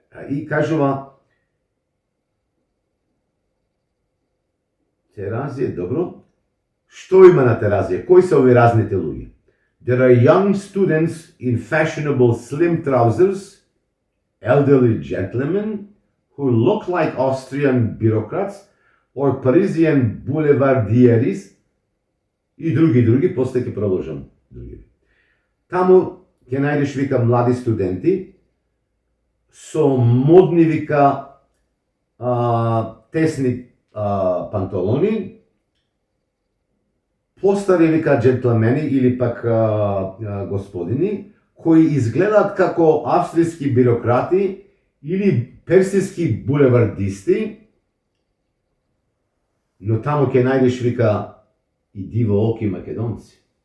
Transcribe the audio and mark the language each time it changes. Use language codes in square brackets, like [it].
[mk] И кажува Теразија, добро. Што има на Теразија? Кои се овие разните луѓе? [en] There are young students in fashionable slim trousers, elderly gentlemen who look like Austrian bureaucrats or Parisian boulevardiers [mk] и други, после ќе продолжам други. Таму ќе најдеш вика млади студенти со модни вика тесни панталони, постари вика джентлмени или пак господини, кои изгледаат како австријски бюрократи или персиски булевардисти, но таму ќе најдеш вика и дивооки македонци.